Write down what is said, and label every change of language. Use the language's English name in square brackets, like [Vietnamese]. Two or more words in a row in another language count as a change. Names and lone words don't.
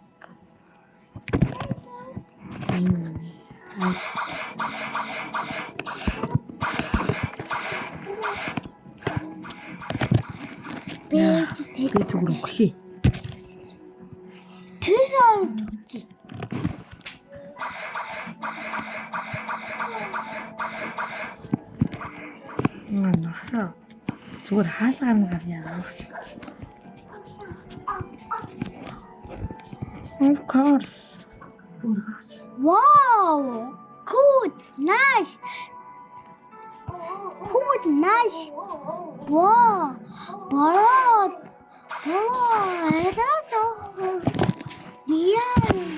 [Mongolian] Би зүгээр өглөө. Тэр үгүй. Зүгээр хаалгаар нь гарьяа. [English] Of course. Wow! Good, nice. Good, nice. Wow! Barot. Oh, это yeah.